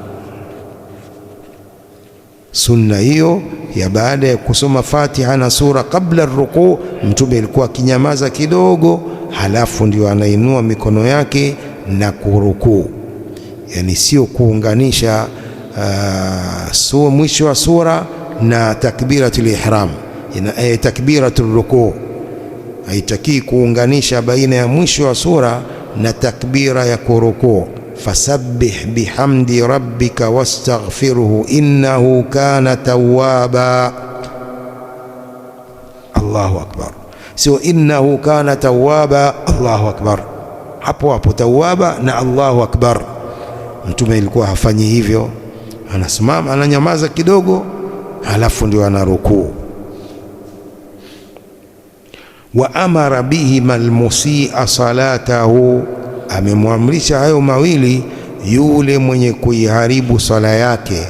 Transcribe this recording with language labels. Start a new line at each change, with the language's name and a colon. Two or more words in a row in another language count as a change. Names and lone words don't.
Swahili: Sunna hiyo ya baada ya kusoma Fatiha na sura kabla rukuu, Mtume alikuwa akinyamaza kidogo, halafu ndio anainua mikono yake na kurukuu. Yani sio kuunganisha mwisho wa sura na
Arabic: تكبيرة الإحرام, تكبيرة الركوع.
Swahili: Haitaki kuunganisha baina ya mwisho wa sura na takbira ya kurukuu.
Arabic: فسبح بحمد ربك واستغفره إنه كان توابا. الله أكبر, sio إنه كان توابا الله أكبر,
Swahili: hapo hapo tawwaba na
Arabic: الله أكبر.
Swahili: Mtume ilikuwa hafanyi hivyo, anasimama ananyamaza kidogo, halafu ndio anarukuu.
Arabic: وأمر بهما المسيء صلاته,
Swahili: amemwamrisha hayo mawili yule mwenye kuiharibu sala yake.